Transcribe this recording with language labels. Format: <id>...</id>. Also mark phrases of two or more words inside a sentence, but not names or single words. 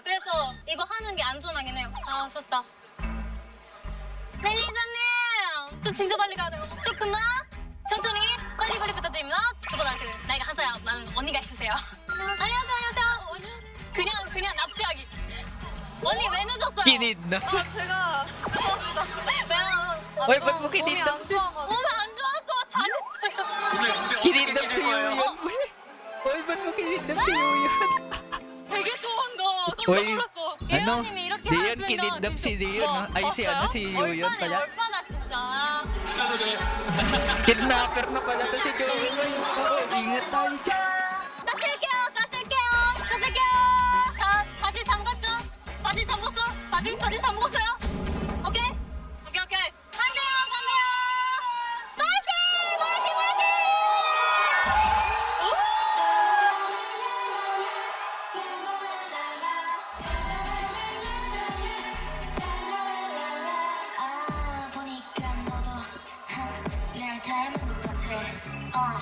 <ko>그래서 이거 하는 게 안전하긴 해요. 썼다. 멜리사님, 저 진짜 빨리 가야 돼요. 좋구나. 천천히 빨리 부탁드립니다. 저보다 그 나이가 한 살 많은 언니가 있으세요. 안녕하세요. 그냥 납치하기. 언니 왜 늦었어요?</ko> <tl>Kinid na.</tl> <ko>제가</ko> <tl>Oy, ba't mo kinidnap si...</tl> <ko>몸이 안 좋아서 잘했어요.</ko> <tl>Kinidnap si Yuyon. Oy, ba't mo kinidnap si Yuyon?</tl> <ko>되게 좋은 거</ko> <tl>Oy,</tl> <ko>깜짝 놀랐어.</ko> <tl>ano?</tl> <ko>예원님이 이렇게</ko> <tl>Diyan</tl> <ko>하셨으면</ko> <tl>kinidnap si Dion, no? Ay, si ano, si Yuyon pala.</tl> <ko>얼마나 진짜.</ko> <tl>Kidnapper na pala to si Yuyon. Ingat tayo dyan.</tl> <ko>가실게요. 자, 바지 잠갔죠? 바지 잠궜어? 바지 잠궜어요? 오케이. 간대요. 파이팅! 보니까 너도 날 닮은 것 같아.</ko>